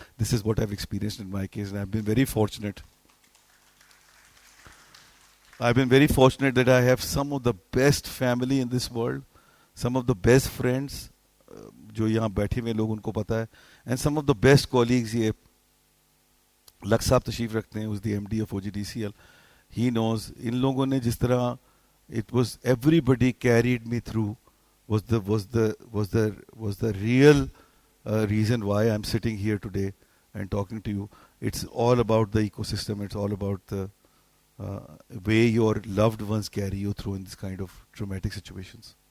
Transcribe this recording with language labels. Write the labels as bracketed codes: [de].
[en] This is what I've experienced in my case, and I've been very fortunate. I've been very fortunate that I have some of the best family in this world, some of the best friends, [ur] جو یہاں بیٹھے ہوئے لوگ ان کو پتا ہے, [en] and some of the best colleagues. [ur] یہ لک صاحب تشریف رکھتے ہیں, [en] who's the MD of OGDCL. He knows. [ur] ان لوگوں نے جس طرح [en] it was everybody carried me through was the real reason why I'm sitting here today and talking to you. It's all about the ecosystem. It's all about the way your loved ones carry you through in this kind of traumatic situations.